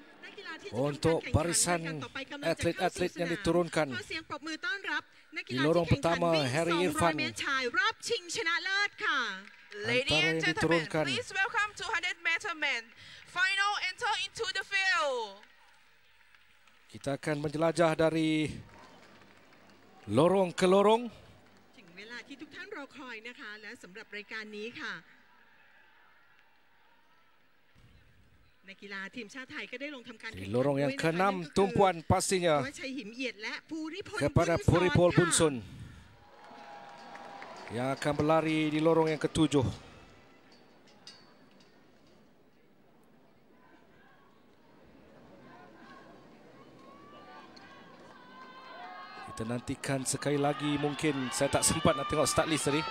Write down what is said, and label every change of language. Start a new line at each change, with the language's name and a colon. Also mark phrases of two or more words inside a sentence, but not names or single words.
Malay: untuk barisan atlet-atlet yang diturunkan. Di lorong pertama, Harry Irfan.
English: Ladies and gentlemen, please welcome 200-meter men. Final enter into the field.
Malay: Kita akan menjelajah dari lorong ke lorong.
Thai: ถึงเวลาที่ทุกท่านรอคอยนะคะและสำหรับรายการนี้ค่ะนักกีฬาทีมชาติไทยก็ได้ลงทำการ
Malay: di lorong yang ke-6 tumpuan pastinya kepada Puripol Bunsun yang akan berlari di lorong yang ke-7. Kita nantikan sekali lagi, mungkin saya tak sempat nak tengok start list tadi.